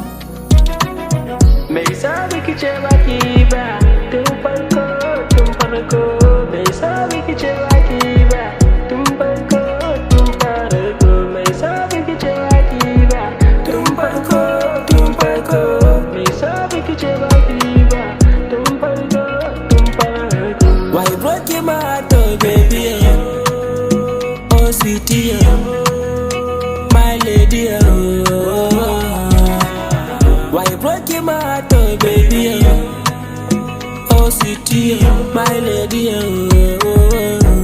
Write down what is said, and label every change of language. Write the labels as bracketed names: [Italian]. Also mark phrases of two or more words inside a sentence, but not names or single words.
[Hausa] Me yasa biki ce baki ba tun farko, tun farko? Me yasa biki ce baki ba tun farko, tun farko? Me yasa biki ce baki ba tun farko, tun farko? Me yasa biki ce baki ba tun farko, tun farko? [English] Why you broke my heart, oh baby? Oh sweetie, my lady. Why you broke my heart, oh baby? Oh sweetie, my lady.